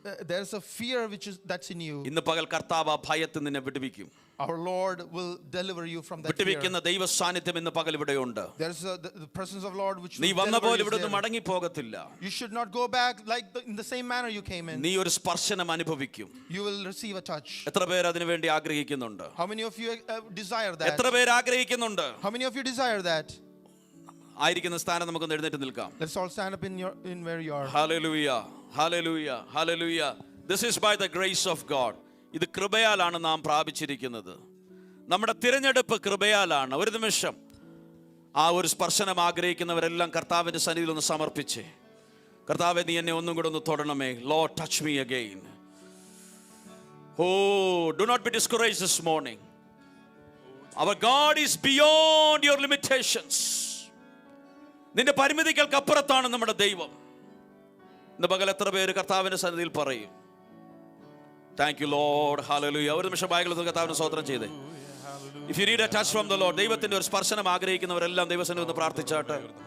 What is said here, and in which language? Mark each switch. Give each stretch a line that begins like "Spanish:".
English: There's a fear that's in you.
Malayalam: ഇന്ന് പകൽ കർത്താവ് ഭയത്തിൽ നിന്നെ വിടുവിക്കും.
English: Our Lord will deliver you from that fear.
Malayalam: വിട്ടുവെക്കുന്ന ദൈവ സാന്നിധ്യം ഇന്ന് പകൽ ഇവിടെയുണ്ട്.
English: There's the presence of Lord which
Malayalam: നീ വന്ന പോലെ ഇവിടുന്ന് മടങ്ങി പോകത്തില്ല.
English: You should not go back like in the same manner you came in.
Malayalam: നീ ഒരു സ്പർശനം അനുഭവിക്കും.
English: You will receive a touch.
Malayalam: എത്ര പേർ അതിനു വേണ്ടി ആഗ്രഹിക്കുന്നുണ്ട്?
English: How many of you desire that?
Malayalam: എത്ര പേർ ആഗ്രഹിക്കുന്നുണ്ട്?
English: How many of you desire that?
Malayalam: ആയിരിക്കുന്ന സ്ഥാനം നമുക്കൊന്ന് എഴുന്നേറ്റ് നിൽക്കാം.
English: Let's all stand up in where you are. Hallelujah, hallelujah, hallelujah. This is by the grace of God.
Malayalam: ഇത് കൃപയാലാണ് നാം പ്രാപിച്ചിരിക്കുന്നത്. നമ്മുടെ തിരഞ്ഞെടുപ്പ് കൃപയാലാണ്. ഒരു നിമിഷം ആ ഒരു സ്പർശനം ആഗ്രഹിക്കുന്നവരെല്ലാം കർത്താവിന്റെ സന്നിധിയിൽ ഒന്ന് സമർപ്പിച്ച്, കർത്താവേ നീ എന്നെ ഒന്നും കൂടെ ഒന്ന് തൊടണമേ.
English: Lord, touch me again. Oh, do not be discouraged this morning. Our God is beyond your limitations.
Malayalam: നിന്റെ പരിമിതികൾക്ക് അപ്പുറത്താണ് നമ്മുടെ ദൈവം. ഇന്ന് പകൽ എത്ര പേര് കർത്താവിന്റെ സന്നിധിയിൽ പറയും
English: thank you lord,
Malayalam: ഹല്ലേലൂയ. ഒരു നിമിഷം ബൈബിളിൽ കർത്താവിനെ സ്തോത്രം ചെയ്തേ.
English: If you need a touch from the Lord,
Malayalam: ദൈവത്തിന്റെ ഒരു സ്പർശനം ആഗ്രഹിക്കുന്നവരെല്ലാം ദൈവസന്നിധിയിൽ ഒന്ന് പ്രാർത്ഥിച്ചാട്ടെ.